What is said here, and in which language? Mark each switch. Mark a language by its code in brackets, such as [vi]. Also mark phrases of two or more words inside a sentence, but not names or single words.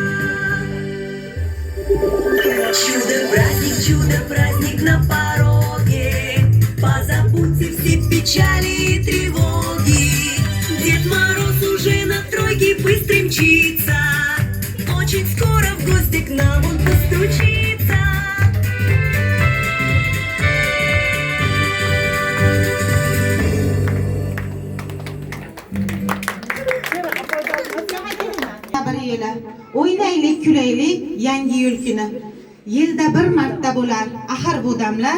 [ru] Чудо-праздник на пороге. Позабудьте все печали и тревоги. Дед Мороз уже на тройке быстро мчится. Очень скоро в гости к нам он постучится. [uz] O'ynaylik, kulaylik yangi yil kuni. Yilda bir marta bo'lar axir bu damlar.